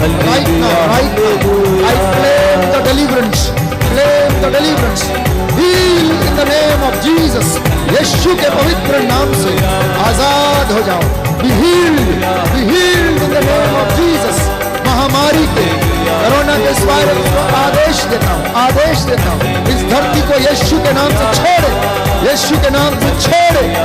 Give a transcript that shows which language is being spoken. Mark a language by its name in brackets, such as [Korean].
[English] Right now, right now, I claim the deliverance. Claim the deliverance. Heal in the name of Jesus. [Hindi] यीशु के पवित्र नाम से आजाद हो जाओ। [English] Be healed. Be healed in the name of Jesus. [Hindi] महामारी के, corona के इस वायरस को आदेश देता हूँ, आदेश देता हूँ, इस धरती को यीशु के नाम से छोड़े, यीशु के नाम से छोड़े।